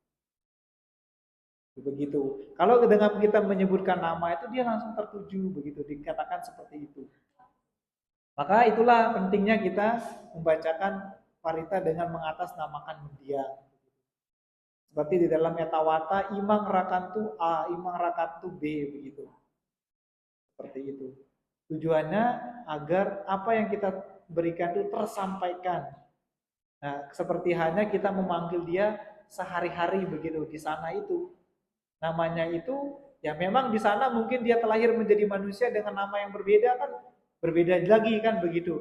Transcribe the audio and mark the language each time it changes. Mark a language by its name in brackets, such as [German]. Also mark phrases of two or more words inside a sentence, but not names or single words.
[Indonesian] Begitu. Kalau dengan kita menyebutkan nama itu dia langsung tertuju begitu, dikatakan seperti itu. Maka itulah pentingnya kita membacakan parita dengan mengatasnamakan mendiang. Seperti di dalam [Pali] etawata imang rakantu A, imang rakantu B [Indonesian] begitu. Seperti itu. Tujuannya agar apa yang kita berikan itu tersampaikan. Nah, seperti hanya kita memanggil dia sehari-hari begitu di sana itu. Namanya itu ya memang di sana mungkin dia terlahir menjadi manusia dengan nama yang berbeda kan, berbeda lagi kan begitu.